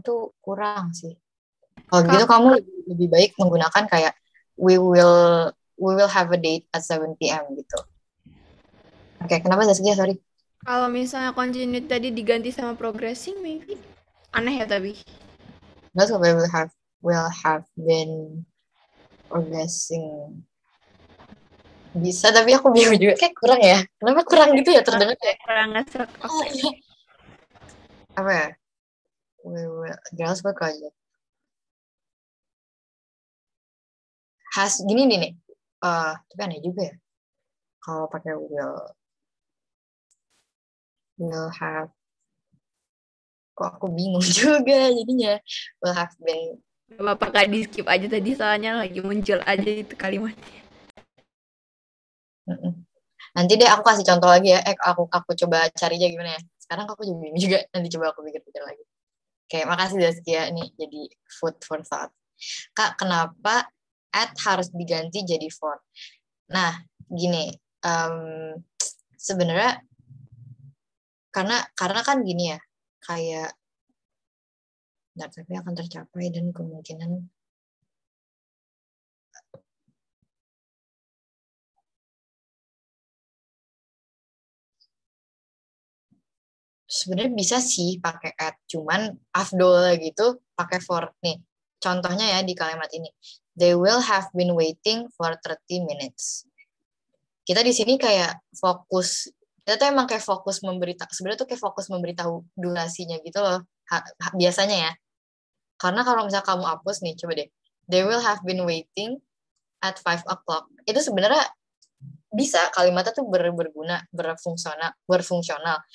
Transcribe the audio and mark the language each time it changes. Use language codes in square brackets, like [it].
[id] tuh kurang sih. Kalau gitu kamu lebih baik menggunakan kayak [en] we will have a date at 7 p.m. [id] gitu. Oke, kenapa Zaskia? Sorry. Kalau misalnya continue tadi diganti sama progressing, [en] maybe [id] aneh ya tapi. [en] That's what we will have been progressing. [id] Bisa, tapi aku bingung juga. Kayak kurang ya. Kenapa kurang gitu ya terdengar ya? Kurang ngesek. Oke. [en] Apa ya? Girls School Project. [id] Gini nih. Tapi aneh juga ya. Kalau pakai will have. Kok aku bingung juga jadinya. [en] Will have been. [id] Bapak gak di skip aja tadi soalnya lagi muncul aja itu kalimatnya. Nanti deh aku kasih contoh lagi ya. Aku coba cari aja gimana ya. Sekarang aku juga bingung juga. Nanti coba aku pikir-pikir lagi. Oke, makasih Zaskia. Nih jadi [en] food for thought. [id] Kak, kenapa at harus diganti jadi for? Nah, gini. Sebenarnya karena kan gini ya. Kayak tapi akan tercapai dan kemungkinan sebenarnya bisa sih pakai at, cuman afdol gitu pakai for. Nih, contohnya ya di kalimat ini. [en] They will have been waiting for 30 minutes. [id] Kita di sini kayak fokus, kita tuh emang kayak fokus memberitahu, sebenarnya tuh kayak fokus memberitahu durasinya gitu loh, biasanya ya. Karena kalau misalnya kamu hapus nih, coba deh. [en] They will have been waiting at 5 o'clock. [id] Itu sebenarnya bisa kalimatnya tuh berguna, berfungsional.